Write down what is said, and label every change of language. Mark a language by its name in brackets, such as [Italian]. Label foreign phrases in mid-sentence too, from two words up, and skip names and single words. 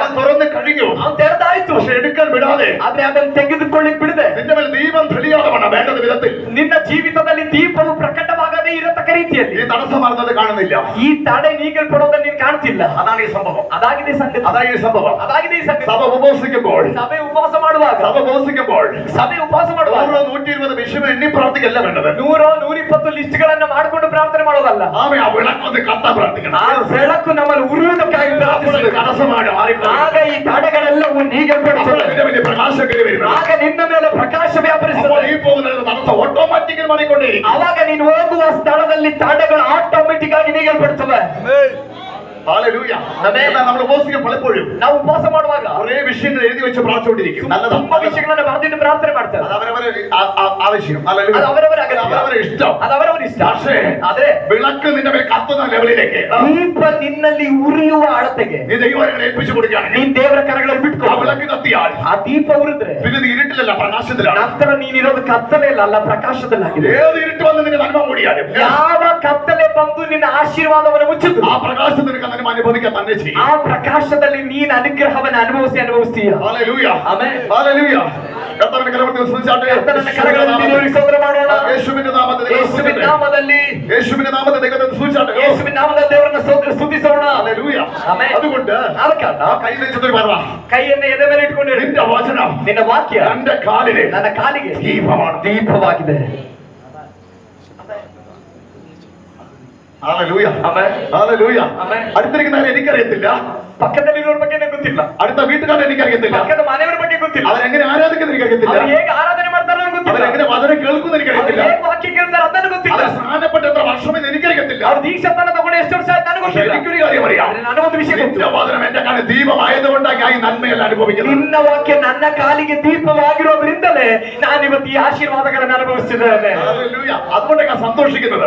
[Malayalam] അവൻ തുറന്ന് കഴിഞ്ഞു. [Kannada] ಅವನು ತೆರೆದಾಯ್ತು, [Malayalam] പക്ഷെ എടുക്കാൻ വിടാതെ [Kannada] ಆದ್ರೆ ಅದನ್ನು ತೆಗೆದುಕೊಳ್ಳಿ ಬಿಡದೆ [Malayalam] നിന്റെ മേൽ ദീപം തെളിയാതെ വേണം വേണ്ടത് വിധത്തിൽ [Kannada] ನಿನ್ನ ಜೀವಿತದಲ್ಲಿ ದೀಪವು ಪ್ರಕಟವಾಗದೇ ಇರತಕ್ಕ ರೀತಿಯಲ್ಲಿ [Malayalam] ഈ തടസ്സം മാറുന്നത് കാണുന്നില്ല. [Kannada] ಈ ತಡೆ ನೀಗಲ್ಪಡೋದನ್ನ ನೀನು ಕಾಣ್ತಿಲ್ಲ. [Malayalam] അതാണ് ഈ സംഭവം. [Kannada] ಅದಾಗಿದೆ ಸಂಗತಿ. [Malayalam] അതാണ് ഈ സംഭവം. [Kannada] ಅದಾಗಿದೆ ಈ ಸಂಗತಿ. [Malayalam] സഭ ഉപവസിക്കുമ്പോൾ [Kannada] ಸಭೆ ಉಪವಾಸ ಮಾಡುವಾಗ ಸಭೆ ಉಪವಾಸ ಮಾಡುವಾಗ [Malayalam] 120 വിഷയം എണ്ണി പ്രാർത്ഥിക്കല്ല വേണ്ടത്. [Kannada] 100 120 ಲಿಸ್ಟ್ಗಳನ್ನ ಮಾಡಿಕೊಂಡು ಪ್ರಾರ್ಥನೆ ಮಾಡೋದಲ್ಲ. [Malayalam] ആമേ ആ വിളക്കൊന്ന് കത്താൻ പ്രാർത്ഥിക്കണം. [Kannada] ಆ ಬೆಳಕು ನಮ್ಮಲ್ಲಿ ಉರಿಯುವುದಕ್ಕಾಗಿ ಪ್ರಾರ್ಥಿಸಬೇಕು. [Malayalam] തടസ്സമാണ് [Kannada] ಆಗ ಈ ತಡೆಗಳೆಲ್ಲವೂ ನೀಗಲ್ಪಡುತ್ತವೆ. [Malayalam] പ്രകാശകരി വരുന്നത്. [Kannada] ಆಗ ನಿನ್ನ ಮೇಲೆ ಪ್ರಕಾಶ ವ್ಯಾಪರಿಸುತ್ತದೆ. [Malayalam] ഈ പോകുന്ന തടസ്സം ഓട്ടോമാറ്റിക്കലി മാറിക്കൊണ്ടേയിരിക്കും. [Kannada] ಅವಾಗ ನೀನು ಹೋಗುವ ಸ್ಥಳದಲ್ಲಿ ತಡೆಗಳು ಆಟೋಮೆಟಿಕ್ ಆಗಿ ನೀಗಲ್ಪಡುತ್ತವೆ. [Malayalam] ഹല്ലേലൂയ. നമ്മൾ ഉപവസിക്കും പലപ്പോഴും [Kannada] ನಾವು ಉಪವಾಸ ಮಾಡುವಾಗ [Malayalam] ഒരേ വിഷയങ്ങൾ എഴുതി വെച്ച് പ്രാർത്ഥിച്ചുകൊണ്ടിരിക്കും. [Kannada] ತುಂಬಾ ವಿಷಯಗಳನ್ನು ಬರೆದಿಟ್ಟು ಪ್ರಾರ್ಥನೆ ಮಾಡ್ತಾರೆ. [Malayalam] അത് അവരവരെ ആവശ്യം. ഹല്ലേലൂയ. [Kannada] ಅದು ಅವರವರ ಅಗತ್ಯ. [Malayalam] അവരവരെ ഇഷ്ടം. [Kannada] ಅದು ಅವರವರ ಇಷ್ಟ. [Malayalam] പക്ഷേ [Kannada] ಆದ್ರೆ [Malayalam] വിളക്ക് നിന്റെ മേൽ കത്തുന്ന ലെവലിലേക്ക് [Kannada] ದೀಪ ನಿನ್ನಲ್ಲಿ ಉರಿಯುವ ಅಳತೆಗೆ [Malayalam] നീ ദൈവങ്ങളെ ഏൽപ്പിച്ചു കൊടുക്കുകയാണെങ്കിൽ [Kannada] ನೀನ್ ದೇವರ ಕರಗಳಲ್ಲಿ [Malayalam] ആ [Kannada] ಬಿಟ್ಕೊ. [Malayalam] വിളക്ക് കത്തിയാൽ [Kannada] ಆ ದೀಪ ಉರಿದ್ರೆ [Malayalam] പിന്നെ നീ ഇരുട്ടിലല്ല പ്രകാശത്തിലാണ്. [Kannada] ನಂತರ ನೀನಿರೋದು ಕತ್ತಲೆಯಲ್ಲ, ಅಲ್ಲ ಪ್ರಕಾಶದಲ್ಲಾಗಿದೆ. [Malayalam] ഏത് ഇരുട്ട് വന്ന് നിന്റെ നന്മ കൂടിയാലും [Kannada] ಯಾವ ಕತ್ತಲೆ ಬಂದು ನಿನ್ನ ಆಶೀರ್ವಾದವನ್ನು ಮುಚ್ಚಿತು, [Malayalam] ആ പ്രകാശത്തിൽ നിനക്ക് അതിനെ അനുഭവിക്കാൻ തന്നെ ചെയ്യും. [Kannada] ಆ ಪ್ರಕಾಶದಲ್ಲಿ ನೀನು ಅನುಗ್ರಹವನ್ನು ಅನುಭವಿಸ್ತೀಯ. [Malayalam] ഹല്ലേലൂയ. [Kannada] ಆಮೆನ್. [Malayalam] ഹല്ലേലൂയ. കർത്താവിന്റെ കരങ്ങളിൽ സ്തുതിച്ചാട്ടെ. [Kannada] ಕರ್ತನ ಕರಗಳಲ್ಲಿ ದೇವರಿಗೆ ಸ್ತೋತ್ರ ಮಾಡೋಣ. [Malayalam] യേശുവിന്റെ നാമത്തിൽ [Kannada] ಯೇಸುವಿನ ನಾಮದಲ್ಲಿ [Malayalam] യേശുവിന്റെ നാമത്തിൽ ദൈവത്തെ സ്തുതിച്ചാട്ടെ. [Kannada] ಯೇಸುವಿನ ನಾಮದಲ್ಲಿ ದೇವರನ್ನ ಸ್ತುತಿಸೋಣ. [Malayalam] ഹല്ലേലൂയ. [Kannada] ಆಮೆನ್. [Malayalam] അതുകൊണ്ട് [Kannada] ಅದಕ್ಕಾಗಿ [Malayalam] ആ കൈ നെഞ്ചത്തിൽ പറ, [Kannada] ಕೈಯನ್ನು ಎದೆ ಮೇಲೆ ಇಟ್ಕೊಂಡಿರು. [Malayalam] നിന്റെ വചനം [Kannada] ನಿನ್ನ ವಾಕ್ಯ [Malayalam] എന്റെ കാലിലെ [Kannada] ನನ್ನ ಕಾಲಿಗೆ [Malayalam] ദീപമാണ്. [Kannada] ದೀಪವಾಗಿದೆ. [Malayalam] ഹല്ലേലൂയ. [Kannada] ಆಮೆನ್. [Malayalam] ഹല്ലേലൂയ. [Kannada] ಆಮೆನ್. [Malayalam] അടുത്തിരിക്കുന്നവരെ എനിക്കറിയത്തില്ല, [Kannada] ಪಕ್ಕದಲ್ಲಿರೋರ ಬಗ್ಗೆ ನನಗೆ ಗೊತ್ತಿಲ್ಲ, [Malayalam] അടുത്ത വീട്ടുകാരെ എനിക്കറിയത്തില്ല, [Kannada] ಪಕ್ಕದ ಮನೆಯವರ ಬಗ್ಗೆ ಗೊತ್ತಿಲ್ಲ, [Malayalam] അവരെങ്ങനെ ആരാധിക്കുന്ന എനിക്കറിയത്തില്ല, [Kannada] ಅವರು ಹೇಗೆ ಆರಾಧನೆ ಮಾಡ್ತಾರೋ ನನಗೆ ಗೊತ್ತಿಲ್ಲ, [Malayalam] അവരെങ്ങനെ വചനം കേൾക്കുന്ന [Kannada] ಅವರು [Malayalam] എനിക്കറിയത്തില്ല, [Kannada] ಹೇಗೆ ವಾಕ್ಯ ಕೇಳ್ತಾರೆ ಅದನ್ನು ಗೊತ್ತಿಲ್ಲ, [Malayalam] അവർ സ്നാനപ്പെട്ട എത്ര വർഷമെന്ന് എനിക്കറിയത്തില്ല. [Kannada] ಅವರು ದೀಕ್ಷಾಸ್ನಾನ ತಗೊಂಡು ಎಷ್ಟು ವರ್ಷ ಆಯ್ತು ನನಗೆ ಗೊತ್ತಿಲ್ಲ. [Malayalam] എനിക്കൊരു കാര്യം അറിയാം, [Kannada] ಆದ್ರೆ ನನಗೊಂದು ವಿಷಯ ಗೊತ್ತು. [Malayalam] നിന്റെ വചനം എന്റെ കാലിൽ ദീപമായതുകൊണ്ടാണ് ഞാൻ ഈ നന്മയെല്ലാം അനുഭവിക്കുന്നത്. [Kannada] ನಿನ್ನ ವಾಕ್ಯ ನನ್ನ ಕಾಲಿಗೆ ದೀಪವಾಗಿರೋದ್ರಿಂದಲೇ ನಾನು ಇವತ್ತು ಈ ಆಶೀರ್ವಾದಗಳನ್ನು ಅನುಭವಿಸಿದ್ದೇನೆ. [Malayalam] ഹല്ലേലൂയ. അതുകൊണ്ടാണ് ഞാൻ സന്തോഷിക്കുന്നത്,